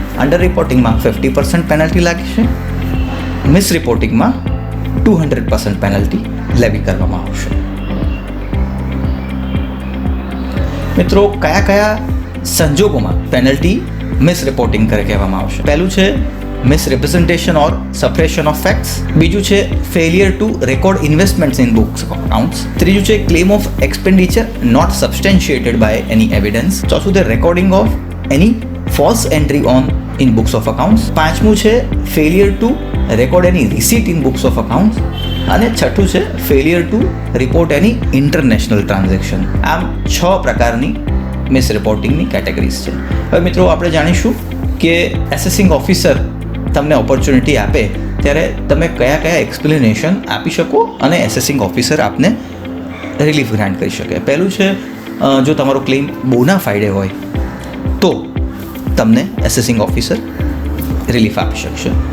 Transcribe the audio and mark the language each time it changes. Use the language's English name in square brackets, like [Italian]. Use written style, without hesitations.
[Gujarati] Under રિપોર્ટિંગમાં 50% penalty લાગશે, miss રિપોર્ટિંગમાં 200% penalty લેવી કરવામાં આવશે. મિત્રો કયા કયા સંજોગોમાં પેનલ્ટી મિસ રિપોર્ટિંગ કરે કહેવામાં આવશે? પહેલું છે [English] misrepresentation or suppression of facts. [Gujarati] બીજું છે [English] failure to record investments in books of accounts. [Gujarati] ત્રીજું છે [English] claim of expenditure not substantiated by any evidence. [Gujarati] ચોથું છે [English] recording of any false entry on in books of accounts. [Gujarati] પાંચમું છે [English] failure to record any receipt in books of accounts. [Gujarati] અને છઠ્ઠું છે [English] failure to report any international transaction. [Gujarati] આમ 6 પ્રકારની miss રિપોર્ટિંગની categories છે. હવે મિત્રો આપણે જાણીશું કે એસેસિંગ ઓફિસર તમને ઓપોર્ચ્યુનિટી આપે ત્યારે તમે કયા કયા એક્સપ્લેનેશન આપી શકો અને એસેસિંગ ઓફિસર આપને રિલીફ ગ્રાન્ટ કરી શકે. પહેલું છે જો તમારો ક્લેમ બોના ફાઇડે હોય તો તમને એસેસિંગ ઓફિસર રિલીફ આપી શકશે.